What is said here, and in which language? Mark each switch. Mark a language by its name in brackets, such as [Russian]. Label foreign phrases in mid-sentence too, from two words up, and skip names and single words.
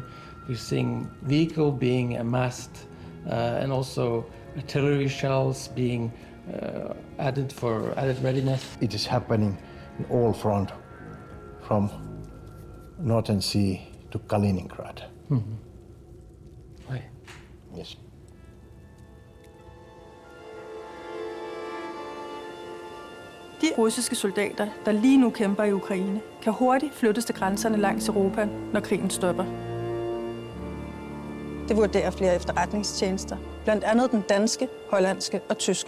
[English] We're seeing vehicle being amassed and also artillery shells being added for added readiness. It is happening in all front, from Northern Sea to Kaliningrad. Mm-hmm. Right. Yes. [Danish] De russiske soldater, der lige nu kæmper i Ukraine, kan hurtigt flyttes til grænserne langs Europa, når krigen stopper. Det vurderer flere efterretningstjenester, blandt andet den danske, hollandske og tyske.